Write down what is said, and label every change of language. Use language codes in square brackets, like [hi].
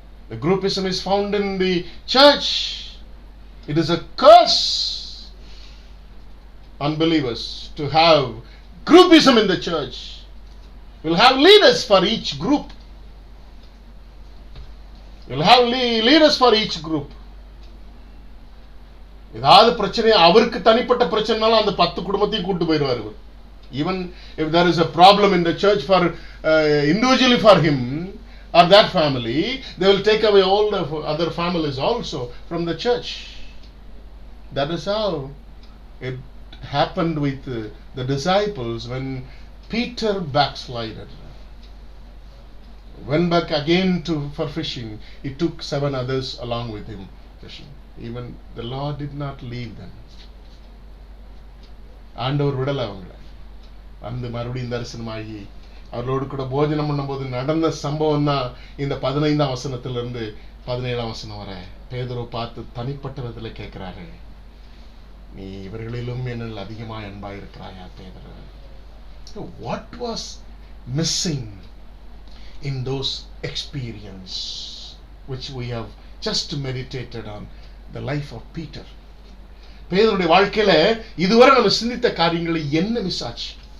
[en] The groupism is found in the church. It is a curse, unbelievers, to have groupism in the church. We'll have leaders for each group. We'll have leaders for each group. [ta] ஏதாவது பிரச்சனை அவருக்கு தனிப்பட்ட பிரச்சனைனாலும் அந்த 10 குடும்பத்தையும் கூட்டு போயிடுவார். [en] Even if there is a problem in the church for individually for him or that family, they will take away all the other families also from the church. That is how it happened with the disciples when Peter backslided. Went back again for fishing. He took 7 others along with him fishing. Even the Lord did not leave them. [ta] ஆண்டவர் விடல அவங்களை. அந்த மறுபடியும் தரிசனமாகி அவர்களோடு கூட போஜனம் பண்ணும்போது நடந்த சம்பவம் தான் இந்த 15ஆம் வசனத்திலிருந்து 17ஆம் வசனம் வரை பேதுரு பார்த்து தனிப்பட்ட விதத்தில் கேட்கிறாரு, நீ இவர்களிலும் என்னில் அதிகமாக அன்பாக இருக்கிறாயா பேதுரு? [en] What was missing in those experience which we have just meditated on the life of Peter? [ta] பேதுருடைய வாழ்க்கையில இதுவரை நம்ம சிந்தித்த காரியங்களை என்ன மிஸ் ஆச்சு?